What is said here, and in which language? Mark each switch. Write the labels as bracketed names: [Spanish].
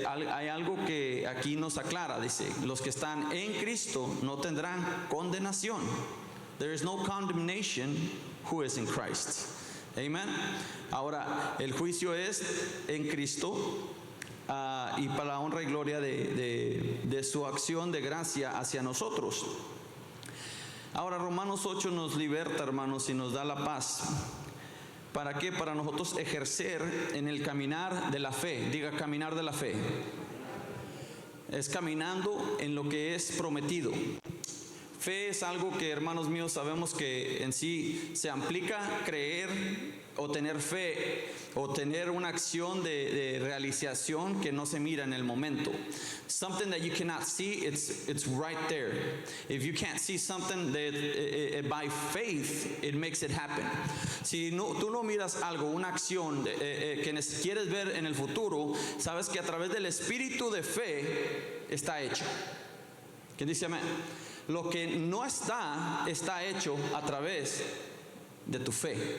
[Spanish] Hay algo que aquí nos aclara, dice, los que están en Cristo no tendrán condenación. [English] There is no condemnation who is in Christ. [Spanish] Amén. Ahora, el juicio es en Cristo y para la honra y gloria de su acción de gracia hacia nosotros. Ahora, Romanos 8 nos liberta, hermanos, y nos da la paz. ¿Para qué? Para nosotros ejercer en el caminar de la fe. Diga, caminar de la fe. Es caminando en lo que es prometido. Fe es algo que, hermanos míos, sabemos que en sí se aplica creer o tener fe o tener una acción de realización que no se mira en el momento. [English] Something that you cannot see, it's right there. If you can't see something that by faith, it makes it happen. [Spanish] Si tú no miras algo, una acción que quieres ver en el futuro, sabes que a través del espíritu de fe está hecho. ¿Quién dice amén? Lo que no está hecho a través de tu fe.